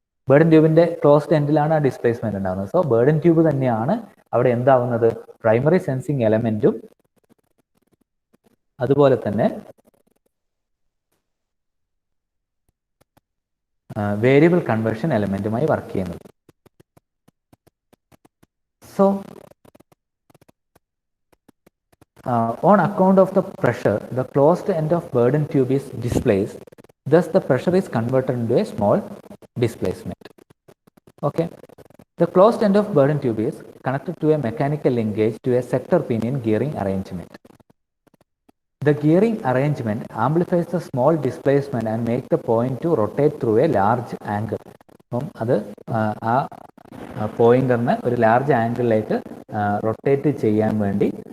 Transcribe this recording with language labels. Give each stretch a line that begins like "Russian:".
Malayalam: Burden ട്യൂബിന്റെ closed എൻഡിലാണ് ആ displacement ഉണ്ടാകുന്നത്. So burden tube തന്നെയാണ് അവിടെ എന്താവുന്നത്, പ്രൈമറി സെൻസിങ് എലമെന്റും അതുപോലെ തന്നെ വേരിയബിൾ കൺവേർഷൻ എലമെന്റുമായി വർക്ക് ചെയ്യുന്നത്.
English: So on account of the pressure, the closed end of burden tube is displaced. Thus, the pressure is converted into a small displacement. Okay. The closed end of burden tube is connected to a mechanical linkage to a sector pinion gearing arrangement. The gearing arrangement amplifies the small displacement and makes the point to rotate through a large angle.
Malayalam: അത് ആ പോയിന്ററിന് ഒരു large ആംഗിളിലേക്ക് rotate ചെയ്യാൻ വേണ്ടി